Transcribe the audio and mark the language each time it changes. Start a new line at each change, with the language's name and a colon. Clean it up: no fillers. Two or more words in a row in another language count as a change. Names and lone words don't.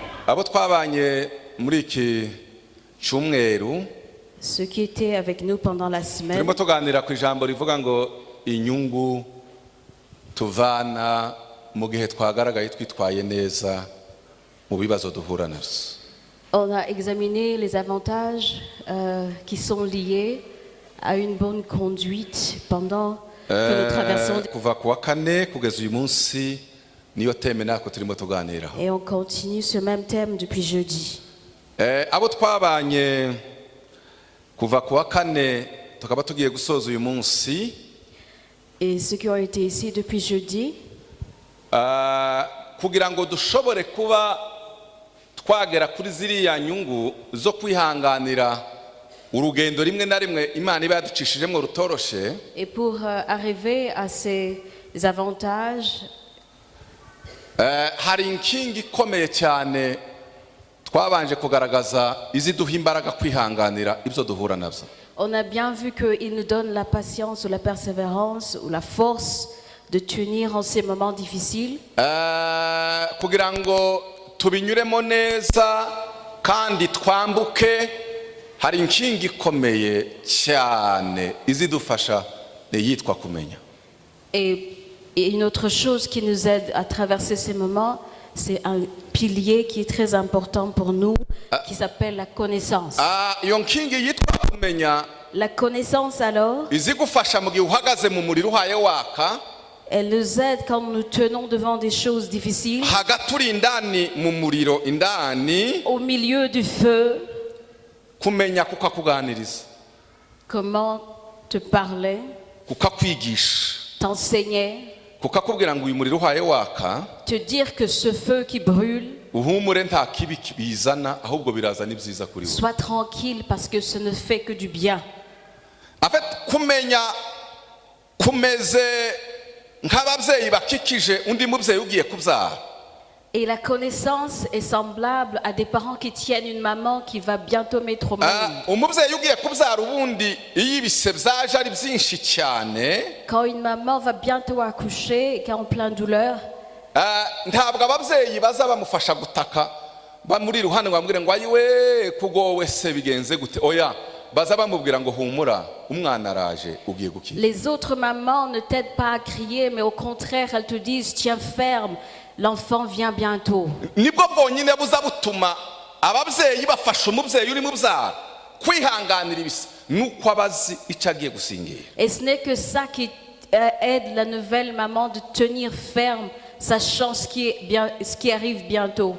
Kinyarwanda: abo twabanye muri iki cyumweru
French: Ceux qui étaient avec nous pendant la semaine,
Kinyarwanda: turimo tuganira ku ijambo rivuga ngo inyungu tuvana mu gihe twagaragaye twitwaye neza mu bibazo duhura nabyo.
French: on a examiné les avantages qui sont liés à une bonne conduite pendant que nous traversons.
Kinyarwanda: Kuva ku wa kane kugeza uyu munsi niyo teme nako turimo tuganiraho.
French: Et on continue ce même thème depuis jeudi.
Kinyarwanda: Abo twabanye kuva ku wa kane tukaba tugiye gusoza uyu munsi.
French: Et ceux qui ont été ici depuis jeudi,
Kinyarwanda: kugira ngo dushobore kuba twagera kuri ziriya nyungu zo kwihanganira urugendo rimwe na rimwe Imana iba yaducishijemo rutoroshe.
French: et pour arriver à ces avantages,
Kinyarwanda: hari inkingi ikomeye cyane twabanje kugaragaza iziduha imbaraga kwihanganira ibyo duhura nabyo.
French: on a bien vu qu'il nous donne la patience ou la persévérance ou la force de tenir en ces moments difficiles.
Kinyarwanda: Kugira ngo tubinyuremo neza kandi twambuke, hari inkingi ikomeye cyane izidufasha yitwa kumenya.
French: Et une autre chose qui nous aide à traverser ces moments, c'est un pilier qui est très important pour nous, qui s'appelle la connaissance.
Kinyarwanda: Iyo nkingi yitwa kumenya,
French: La connaissance alors,
Kinyarwanda: izigufasha mu gihe uhagaze mu muriro uhaye waka,
French: elle nous aide quand nous tenons devant des choses difficiles,
Kinyarwanda: hagati uri indani mu muriro indani,
French: au milieu du feu,
Kinyarwanda: kumenya kukakuganiriza,
French: comment te parler,
Kinyarwanda: kukakwigisha,
French: t'enseigner,
Kinyarwanda: kukakubwira ngo uyu muriro uhaye waka,
French: te dire que ce feu qui brûle,
Kinyarwanda: uhumure nta kibi bizana ahubwo birazana ibyiza kuri wowe.
French: sois tranquille parce que ce ne fait que du bien. En fait,
Kinyarwanda: kumenya kumeze nk'ababyeyi bakikije undi mubyeyi ugiye kubyara.
French: Et la connaissance est semblable à des parents qui tiennent une maman qui va bientôt mettre au monde.
Kinyarwanda: Umubyeyi ugiye kubyara ubundi iyo ibise byaje ari byinshi cyane,
French: Quand une maman va bientôt accoucher et qui est en pleine douleur,
Kinyarwanda: ntabwo ababyeyi baza bamufasha gutaka bamuri iruhande ngo bamubwire ngo ayiwe kugowe se bigenze gute. Oya, baza bamubwira ngo humura umwana araje ugiye gukira.
French: les autres mamans ne t'aident pas à crier, mais au contraire, elles te disent tiens ferme, l'enfant vient bientôt.
Kinyarwanda: Nibwo bwonyine buza butuma ababyeyi bafasha umubyeyi uri mu byara kwihanganira ibisa nuko abazi icyo agiye gusingira.
French: Et ce n'est que ça qui aide la nouvelle maman de tenir ferme, sachant ce qui arrive bientôt.